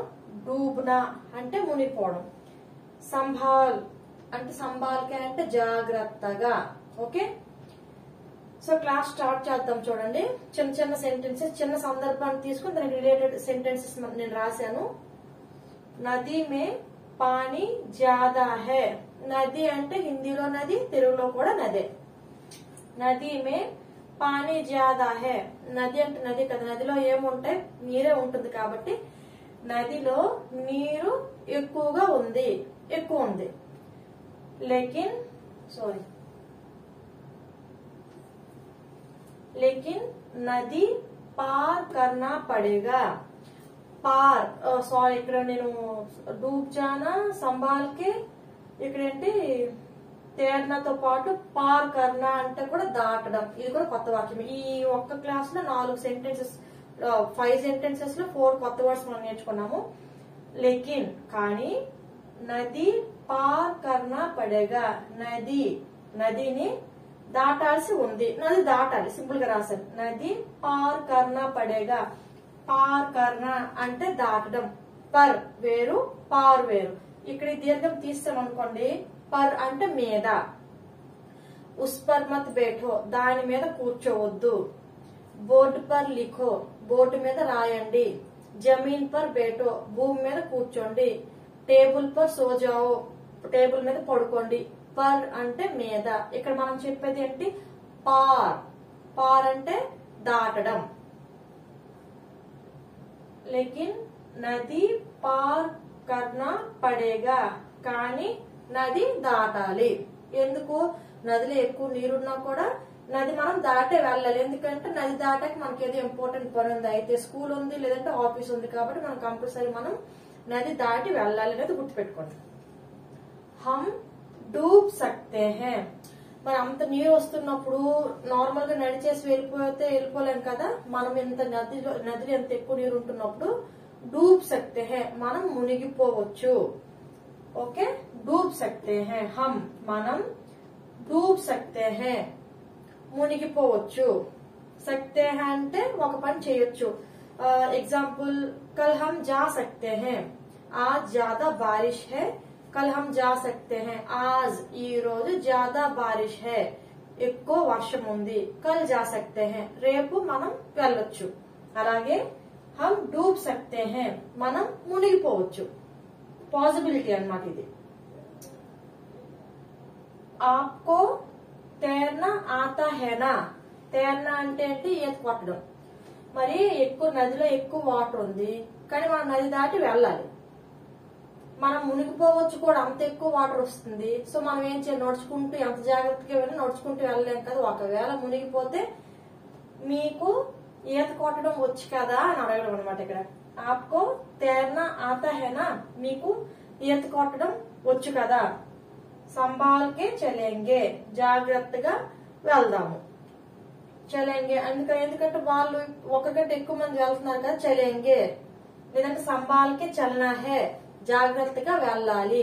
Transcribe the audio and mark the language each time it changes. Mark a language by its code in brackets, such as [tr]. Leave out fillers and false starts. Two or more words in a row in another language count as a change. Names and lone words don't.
[te] డూబ్నా అంటే మునిగిపోవడం. సంభాల్ అంటే జాగ్రత్తగా. [en] okay, so class start [te] చేద్దాం. చూడండి, చిన్న చిన్న సెంటెన్సెస్, చిన్న సందర్భాన్ని తీసుకుని దానికి [en] related sentences [te] నేను రాశాను. [hi] नदी में पानी ज़्यादा है. [te] నది అంటే హిందీలో నది, తెలుగులో కూడా నదే. [hi] नदी में पानी ज़्यादा है. [te] నది అంటే నది కదా, నదిలో ఏముంటాయి, నీరే ఉంటుంది కాబట్టి నదిలో నీరు ఎక్కువ ఉంది. [hi] लेकिन नदी पार करना पड़ेगा. [te] ఇక్కడ నేను [hi] डूब जाना संभलके, [te] ఇక్కడేంటి తేర్నాతో పాటు [hi] पार करना [te] అంటే కూడా దాటడం. ఇది కూడా కొత్త వాక్యం. ఈ ఒక్క క్లాస్ లో 4 సెంటెన్సెస్, 5 సెంటెన్సెస్ లో 4 కొత్త వర్డ్స్ మనం నేర్చుకున్నాము. [hi] లేకిన్ కానీ, नदी पार करना पड़ेगा, [te] నదిని దాటాల్సి ఉంది. నది దాటాలి, సింపుల్ గా రాశాను. [hi] नदी पार करना पड़ेगा. पार करना [te] అంటే దాటడం. పర్ వేరు, పార్ వేరు. ఇక్కడ దీర్ఘం తీస్తామనుకోండి, పర్ అంటే మీద. [hi] उस पर मत बैठो, [te] దాని మీద కూర్చోవద్దు. [hi] बोर्ड पर लिखो, [te] బోర్డు మీద రాయండి. [hi] ज़मीन पर बैठो, [te] భూమి మీద కూర్చోండి. [hi] टेबल पर सो जाओ, [te] టేబుల్ మీద పడుకోండి. పర్ అంటే మీద. ఇక్కడ మనం చెప్పేది ఏంటి, పార్ అంటే దాటడం. [hi] लेकिन नदी पार करना पड़ेगा, [te] కానీ నది దాటాలి. ఎందుకు? నదిలో ఎక్కువ నీరున్నా కూడా నది మనం దాటే వెళ్ళాలి. ఎందుకంటే నది దాటాక మనకి ఏదో ఇంపార్టెంట్ పని ఉంది, అయితే స్కూల్ ఉంది, లేదంటే ఆఫీస్ ఉంది, కాబట్టి మనం కంపల్సరీ మనం నది దాటి వెళ్ళాలి అనేది గుర్తుపెట్టుకోండి. [hi] हम डूब सकते हैं. [te] మరి అంత నీరు వస్తున్నప్పుడు నార్మల్ గా నడిచేసి వెళ్ళిపోలేం కదా. మనం ఇంత నదిలో ఎంత ఎక్కువ నీరు ఉంటున్నప్పుడు [hi] डूब सकते हैं, [te] మనం మునిగిపోవచ్చు. [hi] ఓకే, डूब सकते हैं. మనం डूब सकते हैं, మునిగిపోవచ్చు. सकते हैं [te] అంటే ఒక పని చేయొచ్చు. ఎగ్జాంపుల్, [hi] कल हम जा सकते हैं. आज ज्यादा बारिश है, कल हम जा सकते हैं. आज [te] ఈ రోజు [hi] ज्यादा बारिश है, [te] ఎక్కువ వర్షం ఉంది. [hi] కల్ जा सकते हैं, [te] రేపు మనం వెళ్ళొచ్చు. అలాగే [hi] हम डूब सकते हैं, [te] మనం మునిగిపోవచ్చు. పాసిబిలిటీ అన్నమాట ఇది. [hi] आपको तैरना आता है ना. [te] తేర్నా అంటే ఏంటి, ఈత కొట్టడం. మరి నదిలో ఎక్కువ వాటర్ ఉంది, కానీ మనం నది దాటి వెళ్ళాలి. మనం మునిగిపోవచ్చు కూడా, అంత ఎక్కువ వాటర్ వస్తుంది. సో మనం ఏం చేయాలి, నడుచుకుంటూ, ఎంత జాగ్రత్తగా వెళ్ళి నడుచుకుంటూ వెళ్ళలేం కదా. ఒకవేళ మునిగిపోతే మీకు ఈత కొట్టడం వచ్చు కదా అని అడగడం అనమాట. ఇక్కడ [hi] आपको तैरना आता है ना, [te] మీకు ఈత కొట్టడం వచ్చు కదా. [hi] संभलके चलेंगे, [te] జాగ్రత్తగా వెళ్దాము. చలేంగే ఎందుకంటే వాళ్ళు ఒకకంటే ఎక్కువ మంది వెళ్తున్నారు కదా, చలేంగే. లేదంటే [hi] संभलके चलना है, [te] జాగ్రత్తగా వెళ్ళాలి.